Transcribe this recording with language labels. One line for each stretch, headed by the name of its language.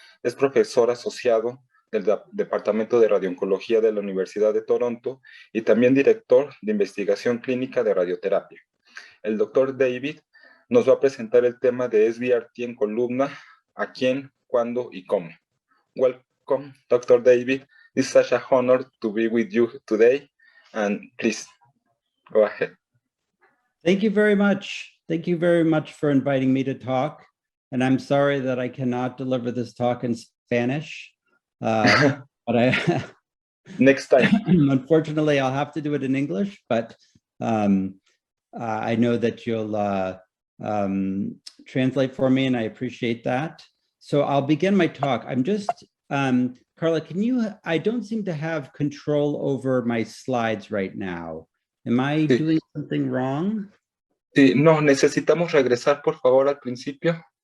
Spanish: Es profesor asociado del Departamento de Radiooncología de la Universidad de Toronto y también director de investigación clínica de radioterapia. El doctor David nos va a presentar el tema de Sbrt en Columna, a quién, cuándo y cómo.
English: Welcome, Dr. David. It's such a honor to be with you today, and please go ahead. Thank you very much. Thank you very much for inviting me to talk. And I'm sorry that I cannot deliver this talk in Spanish, but Next time. Unfortunately, I'll have to do it in English, but I know that you'll translate for me, and I appreciate that. So I'll begin my talk. I'm just, Carla, I don't seem to have control over my slides right now. Am I doing something wrong?
Spanish: Sí, no, necesitamos regresar, por favor, al principio.